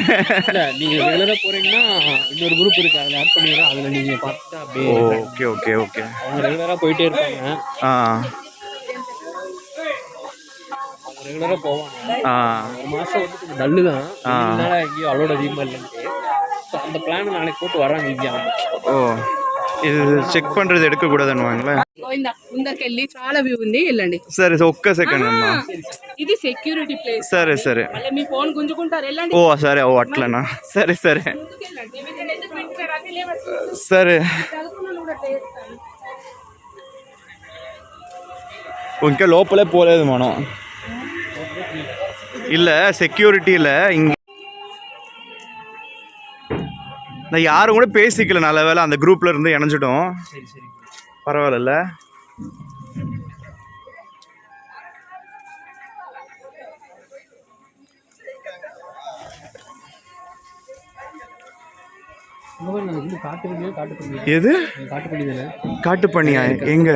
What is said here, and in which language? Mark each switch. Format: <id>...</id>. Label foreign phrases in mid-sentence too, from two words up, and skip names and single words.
<ta>இல்லை நீங்கள் ரெகுலராக போகிறீங்கன்னா இன்னொரு குரூப் இருக்குது, அதில் ஆட் பண்ணிடுறேன். அதில் நீங்கள் பார்த்துட்டு அப்படியே. ஓகே ஓகே ஓகே. அவங்க ரெகுலராக போயிட்டே இருப்பாங்க. அவங்க ரெகுலராக போவாங்க. ஒரு மாதம் வந்து கொஞ்சம் டல்லு தான், அதனால எங்கேயும் அலோடு அதிகமாக இல்லைன்ட்டு. ஸோ அந்த பிளான் நாளைக்கு போட்டு வராங்க இங்கே.</ta> <te>ఓ ఇది చెక్ పండ్రది ఎడకూడదన్నమాట. ముందరికెళ్ళి చాలా వ్యూ ఉంది, వెళ్ళండి. సరే ఒక్క సెకండ్ అమ్మా, ఇది</te> <en>security place.</en> <te>సరే సరే. మళ్ళీ మీ ఫోన్ గుంజుకుంటారు, వెళ్ళండి. ఓ సరే, ఓ అట్లనా, సరే సరే సరే. ఇంకా లోపలే పోలేదు మనం.</te> <ta>இல்லை செக்யூரிட்டியில் இங்கே நான் யாரும் கூட பேசிக்கல. நல்ல வேலை அந்த குரூப்ல இருந்து இணைஞ்சிட்டோம். பரவாயில்ல. எது காட்டுப்பண்ணியா? எங்க?</ta>